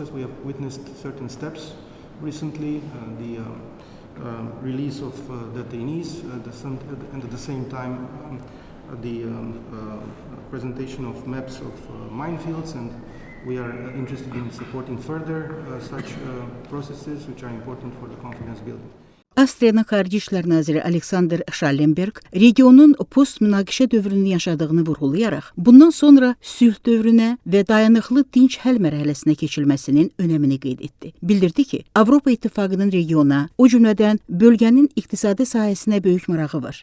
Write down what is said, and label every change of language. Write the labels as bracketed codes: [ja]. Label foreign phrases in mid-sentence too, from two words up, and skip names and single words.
[en] We have witnessed certain steps recently, the release of detainees, and at the same time the presentation of maps of minefields, and we are interested in supporting further such processes which are important for the confidence building. [az] Avstriyanın xarici işlər naziri Aleksandr Şallenberqi regionun post-münaqişə dövrünü yaşadığını vurğulayaraq, bundan sonra sülh dövrünə və dayanıqlı dinc həll mərhələsinə keçilməsinin önəmini qeyd etdi. Bildirdi ki, Avropa İttifaqının regiona, o cümlədən bölgənin iqtisadi sahəsinə böyük marağı var.